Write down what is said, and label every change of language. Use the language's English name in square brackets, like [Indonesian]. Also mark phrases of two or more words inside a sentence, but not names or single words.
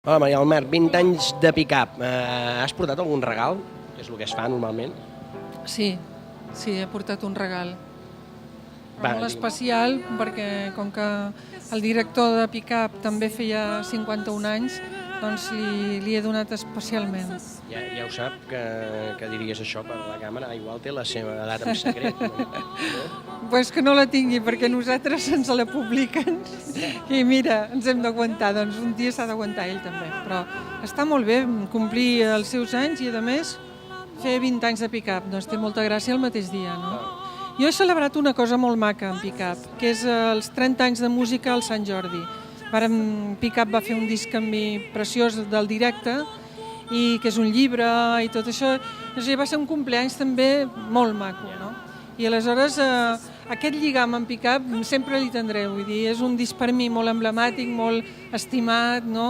[Catalan] Hola, Maria del Mar, 20 anys de pick-up. Has portat algun regal? Que és el que es fa normalment. Sí, he portat un regal. Però molt digue'm. especial perquè com que el director de Pick-up també feia 51 anys, doncs li he donat especialment. Ja ho sap que diries això per la càmera, igual té la seva edat en secret. Pues que no la tingui perquè nosaltres ens la publiquen i mira, ens hem d'aguantar, doncs un dia s'ha d'aguantar ell també. Però està molt bé complir els seus anys i a més fer 20 anys de Pick-up, doncs té molta gràcia el mateix dia, no? Jo he celebrat una cosa molt maca en Pick-up, que és els 30 anys de música al Sant Jordi. Pick-up va fer un disc amb mi preciós del directe, i que és un llibre i tot això. Va ser un compleanys també molt maco, no? I aleshores aquest lligam amb Pick-up sempre li tindré, vull dir, és un disc per mi molt emblemàtic, molt estimat, no?